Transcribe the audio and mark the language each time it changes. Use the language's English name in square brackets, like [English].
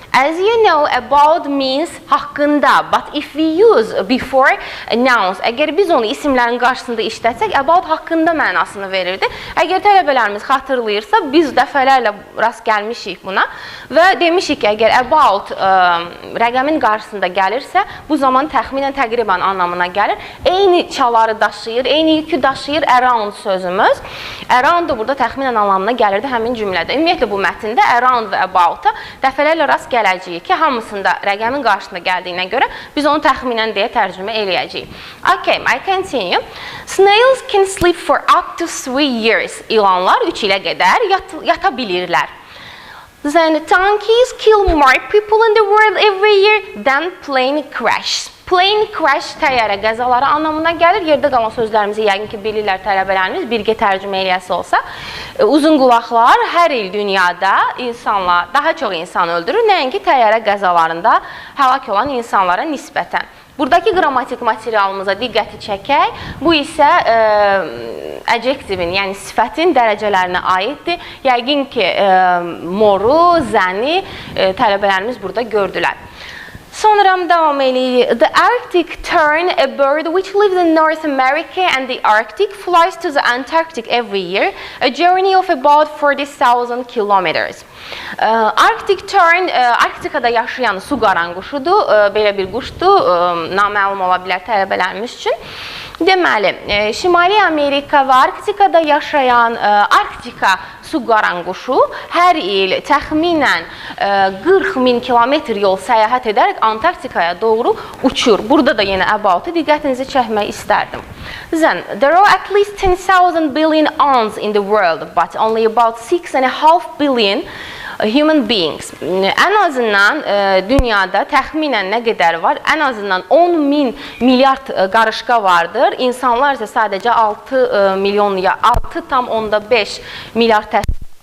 [English] As you know, about means haqqında, but if we use before nouns, [Azerbaijani] əgər biz onu isimlərin qarşısında işlətsək, about haqqında mənasını verirdi. Əgər tələbələrimiz xatırlayırsa, biz dəfələrlə rast gəlmişik buna və demişik ki, əgər about rəqəmin qarşısında gəlirsə, bu zaman təxminən təqribən anlamına gəlir. Eyni çaları daşıyır, eyni yükü daşıyır around sözümüz. Around da burada təxminən anlamına gəlirdi həmin cümlədə. Ümumiyyətlə bu mətndə around və about-a dəfələrlə rast gəlir. gələcəyik ki, hamısında rəqəmin qarşısında gəldiyinə görə biz onu təxminən deyə tərcümə eləyəcəyik. [English] Okay, I continue. Snails can sleep for up to 3 years. [Azerbaijani] İlanlar 3 ilə qədər yata bilirlər. [English] Then donkeys kill more people in the world every year than plane crash. [Azerbaijani] Plane crash təyyarə qəzaları anlamına gəlir. Yerdə qalan sözlərimizi yəqin ki, bilirlər tələbələrimiz, birgə tərcümə eləyəsi olsa. Uzun qulaqlar hər il dünyada insanlar, daha çox insan öldürür, nəinki təyyarə qəzalarında həlak olan insanlara nisbətən. Buradakı qrammatik materialımıza diqqəti çəkək. Bu isə adjektivin, yəni sifətin dərəcələrinə aiddir. Yəqin ki, moru, zəni tələbələrimiz burada gördülər. Sonra davam eləyirik. [English] The Arctic tern, a bird which lives in North America and the Arctic, flies to the Antarctic every year, a journey of about 40,000 kilometers. [Azerbaijani] Arctic tern, Arktikada yaşayan su qaranquşudur, belə bir quşdur, naməlum ola bilər tələbələrimiz üçün. Deməli, Şimali Amerika və Arktikada yaşayan Arktika su qaranquşu hər il təxminən 40.000 kilometr yol səyahət edərək Antarktikaya doğru uçur. Burada da yenə about-ı diqqətinizi çəkmək istərdim. [English] Then, there are at least 10,000 billion ants in the world, but only about 6.5 billion human beings. [Azerbaijani] Ən azından dünyada təxminən nə qədər var? Ən azından 10.000 milyard qarışqa vardır. İnsanlar isə sadəcə 6 milyon ya 6,5 milyard təşkil.